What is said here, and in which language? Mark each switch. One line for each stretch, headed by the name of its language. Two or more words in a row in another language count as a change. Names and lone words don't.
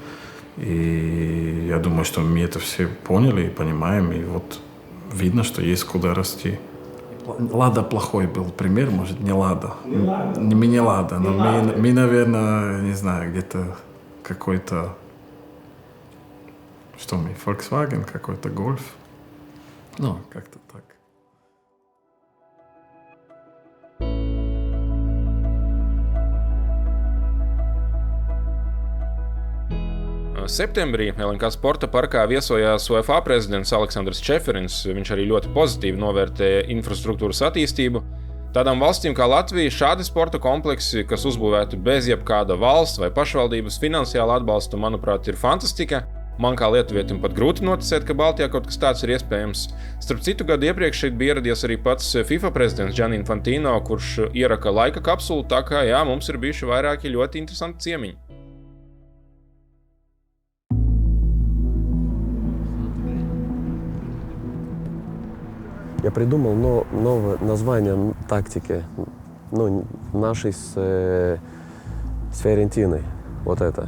Russian: И я думаю, что мы это все поняли и понимаем, и вот видно, что есть куда расти. Лада плохой был пример, может, не Лада. Мы не Лада, но мы, наверное, не знаю, где-то какой-то... Что мы, Volkswagen, какой-то Golf? Ну, как-то так.
Latvian: Septembrī LNK Sporta parkā viesojās UEFA prezidents Aleksandrs Čeferins. Viņš arī ļoti pozitīvi novērtēja infrastruktūras attīstību. Tādām valstīm kā Latvija šādi sporta kompleksi, kas uzbūvēti bez jebkāda valsts vai pašvaldības finansiāla atbalsta, manuprāt, ir fantastika. Man kā lietuvietim pat grūti noticēt, ka Baltijā kaut kas tāds ir iespējams. Starp citu, gadu iepriekš šeit bija ieradies arī pats FIFA prezidents Gianni Infantino, kurš ieraka laika kapsulu, tā kā jā, mums ir bijuši vairāki ļoti interesanti ciemiņi.
Russian: Я придумал новое название тактики, ну, нашей с Фиорентиной. Вот это.